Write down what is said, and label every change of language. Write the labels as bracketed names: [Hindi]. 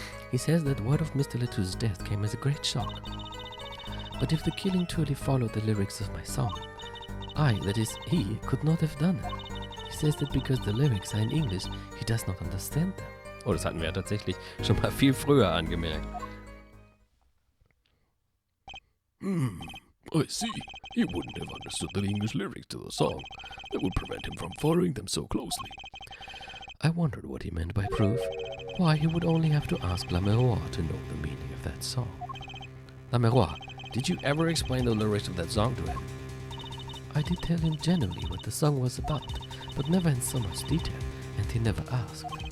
[English] He says that word of Mr. Letoux's death came as a great shock. But if the killing truly followed the lyrics of my song, I, that is, he, could not have done it. He says that because the lyrics are in English, he does not understand them. [German] Oh, das hatten wir ja tatsächlich schon mal viel früher angemerkt. [English] I see. He wouldn't have understood the English lyrics to the song. That would prevent him from following them so closely. I wondered what he meant by proof. Why, he would only have to ask Lamerois to know the meaning of that song. Lamerois, did you ever explain the lyrics of that song to him? I did tell him generally what the song was about, but never in so much detail, and he never asked.